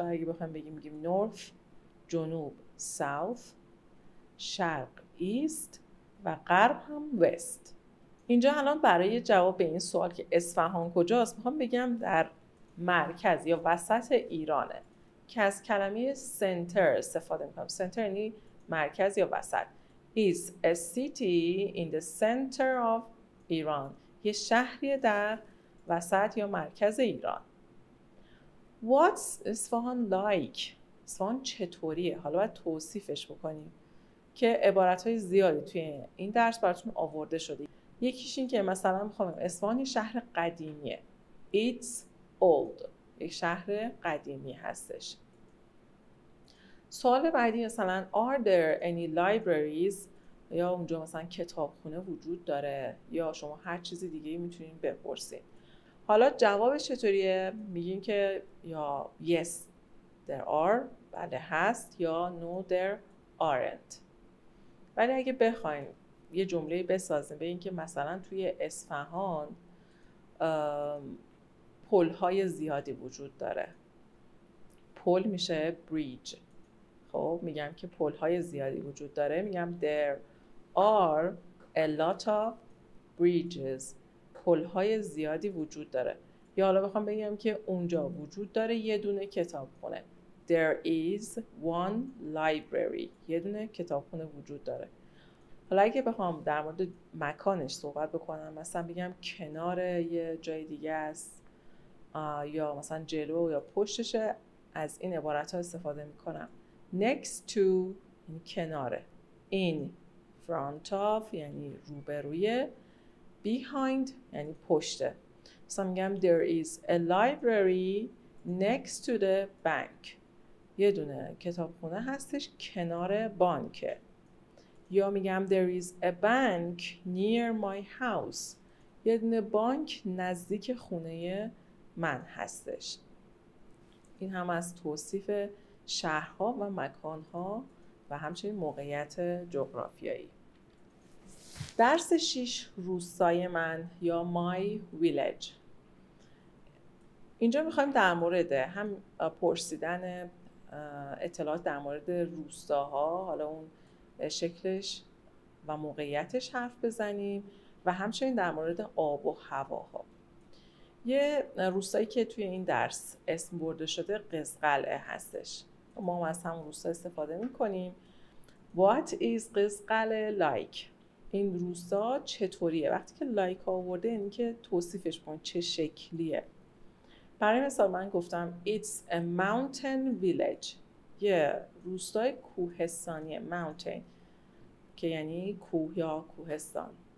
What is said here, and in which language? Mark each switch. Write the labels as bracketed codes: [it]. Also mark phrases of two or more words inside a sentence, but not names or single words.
[fa] اگه بخوایم بگیم میگیم north، جنوب south، شرق east و غرب هم west. اینجا الان برای جواب به این سوال که اصفهان کجاست میخوام بگم در مرکز یا وسط ایرانه که از کلمه center استفاده میکنم. center یعنی مرکز یا وسط. [en] is a city in the center of Iran. [fa] یه شهری در وسط یا مرکز ایران. [en] What's اصفهان like؟ [fa] اصفهان چطوریه؟ حالا باید توصیفش بکنیم که عبارت‌های زیادی توی این درس براتون آورده شده. یکیش این که مثلا میخوام اصفهان یه شهر قدیمیه. [en] It's old. [fa] یک شهر قدیمی هستش. سوال بعدی مثلا [en] are there any libraries، [fa] یا اونجا مثلا کتابخونه وجود داره، یا شما هر چیز دیگه میتونین بپرسین. حالا جوابش چطوریه؟ میگین که یا [en] yes there are، [fa] بله هست، یا [en] no there aren't. [fa] ولی اگه بخواین یه جمله بسازیم بگین که مثلا توی اصفهان پل‌های زیادی وجود داره. پل میشه bridge. خب میگم که پل‌های زیادی وجود داره، میگم [en] there are a lot of bridges. [fa] پل‌های زیادی وجود داره. یا حالا بخوام بگم که اونجا وجود داره یه دونه کتابخونه. [en] There is one library. [fa] یه دونه کتابخونه وجود داره. حالا اگه بخوام در مورد مکانش صحبت بکنم، مثلا بگم کنار یه جای دیگه است، یا مثلا جلو یا پشتشه، از این عبارت ها استفاده میکنم. [en] Next to [fa] یعنی کناره، [en] in front of [fa] یعنی روبروی، behind یعنی پشته. مثلا میگم [en] there is a library next to the bank. [fa] یه دونه کتابخونه هستش کنار بانکه. یا میگم [en] there is a bank near my house. [fa] یه دونه بانک نزدیک خونه من هستش. این هم از توصیف شهرها و مکانها و همچنین موقعیت جغرافیایی. درس 6 روستای من یا [en] my village. [fa] اینجا میخوایم در مورد هم پرسیدن اطلاعات در مورد روستاها، حالا اون شکلش و موقعیتش حرف بزنیم و همچنین در مورد آب و هواها. یه روستایی که توی این درس اسم برده شده قزقلعه هستش. ما هم از همون روستا استفاده میکنیم. [en] What is قزقلعه like؟ [fa] این روستا چطوریه؟ وقتی که like آورده یعنی که توصیفش کن چه شکلیه. برای مثال من گفتم [en] It's a mountain village. [fa] یه روستای کوهستانیه. mountain که یعنی کوه یا کوهستان.